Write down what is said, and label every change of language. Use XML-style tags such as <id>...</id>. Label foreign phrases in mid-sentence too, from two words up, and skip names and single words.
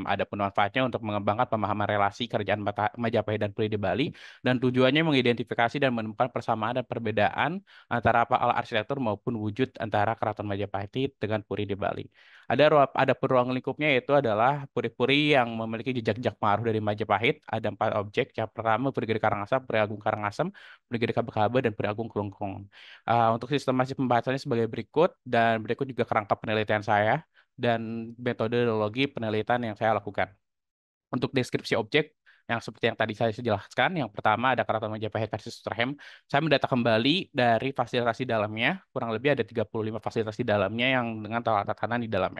<id>Ada manfaatnya untuk mengembangkan pemahaman relasi kerajaan Majapahit dan Puri di Bali, dan tujuannya mengidentifikasi dan menemukan persamaan dan perbedaan antara arsitektur maupun wujud antara keraton Majapahit dengan Puri di Bali. Ada ruang lingkupnya yaitu adalah puri-puri yang memiliki jejak-jejak pengaruh dari Majapahit. Ada 4 objek. Yang pertama Puri Gede Karangasem, Puri Agung Karangasem, Puri Gede Kabe-Kabe, dan Puri Agung Kelungkung. Untuk sistematis pembahasannya sebagai berikut, dan berikut juga kerangka penelitian saya dan metodologi penelitian yang saya lakukan. Untuk deskripsi objek, yang seperti yang tadi saya jelaskan, yang pertama ada Keraton Majapahit versus Sturkheim. Saya mendata kembali dari fasilitas di dalamnya, kurang lebih ada 35 fasilitas di dalamnya yang dengan tatanan di dalamnya.</id>